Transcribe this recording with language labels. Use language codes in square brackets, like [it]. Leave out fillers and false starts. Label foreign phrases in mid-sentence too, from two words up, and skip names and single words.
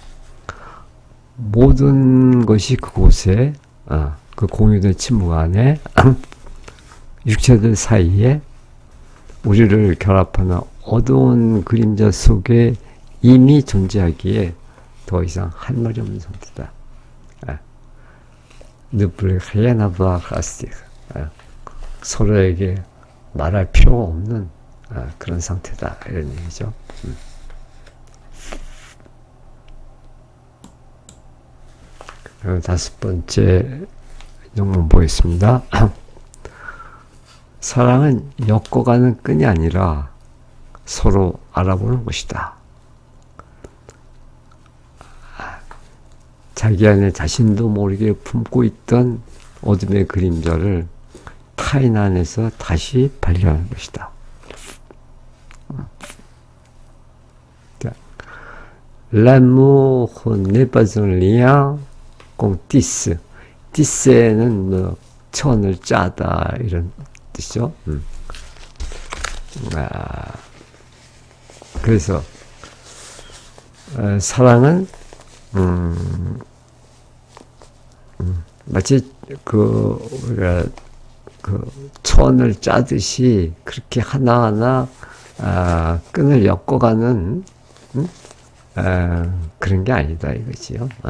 [ko] 모든 것이 그곳에 그 공유된 침묵 안에 육체들 사이에 우리를 결합하는 어두운 그림자 속에 이미 존재하기에 더 이상 할 말이 없는 상태다. [fr] Ne plus rien avoir à dire. [ko] 서로에게 말할 필요가 없는 그런 상태다. 이런 얘기죠. 다섯 번째 영문 보겠습니다. 사랑은 엮어가는 끈이 아니라 서로 알아보는 것이다. 자기 안에 자신도 모르게 품고 있던 어둠의 그림자를 타인 안에서 다시 발견하는 것이다. [fr] L'amour n'est pas un lien qu'on tisse. [ko] tisse는 뭐 천을 짜다 이런 뜻이죠. 그래서 사랑은 마치 우리가 천을 짜듯이 그렇게 하나하나 끈을 엮어가는 그런 게 아니다 이거지요.